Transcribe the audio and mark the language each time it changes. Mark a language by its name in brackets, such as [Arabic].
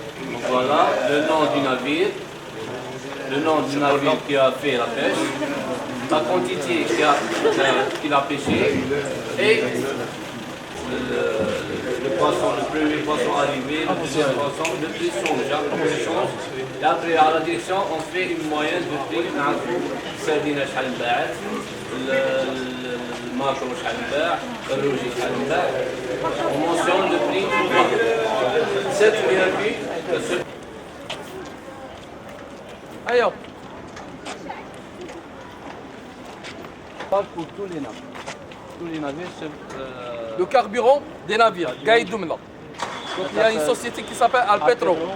[French] Donc voilà le nom du navire, qui a fait la pêche, la quantité qu'il a pêché et le poisson, le premier poisson arrivé, le deuxième poisson, le prix change. Et après à la direction, on fait une moyenne de prix. [Arabic] السردينة شحال انباعت، الماكرو شحال انباع، الروجي شحال انباع. [French] On mentionne le prix du vin. Cette BRQ, [Arabic] ايوه [French] parle pour tous les navires. Tous les navires le carburant des navires [Arabic] قاعد يدوم. [French] Donc il y a une société qui s'appelle Alpetro.